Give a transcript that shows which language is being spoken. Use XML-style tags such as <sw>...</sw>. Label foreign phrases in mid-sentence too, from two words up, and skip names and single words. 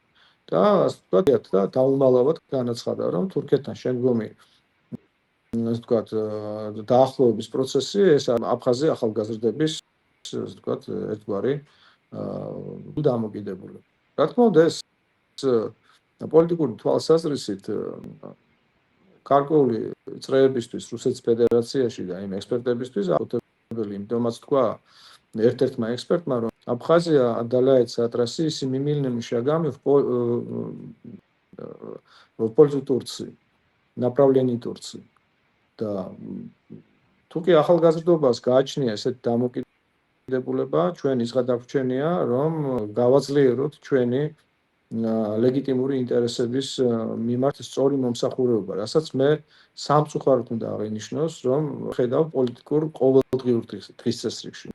<ka>და ასე ვთქვათ, და დაუმალავად განაცხადა, რომ თურქეთთან შემდგომი ასე ვთქვათ დაახლოების პროცესი ეს აფხაზი ახალგაზრდების ასე ვთქვათ ერთგვარი დამოკიდებულება. რა თქმა უნდა, ეს პოლიტიკური თვალსაზრისით გარკვეული წრეებისთვის რუსეთის ფედერაციაში და იმ ექსპერტებისთვის აუცილებელი, იმიტომაც თქვა ერთ-ერთმა ექსპერტმა, რომ</ka> <ru>Абхазия отдаляется от России семимильными шагами в пользу Турции, в направлении Турции. Да.</ru> <ka>Თუკი ახალგაზრდობას გააჩნია ესეთი დამოკიდებულება, ჩვენ ის გადაგვჩენია, რომ გავაძლიეროთ ჩვენი ლეგიტიმური ინტერესების მიმართ სწორი მომსახურება, რასაც მე სამწუხაროდ უნდა აღინიშნოს, რომ ხედავ პოლიტიკურ ყოველდღიურ დღესწესრიგში.</ka>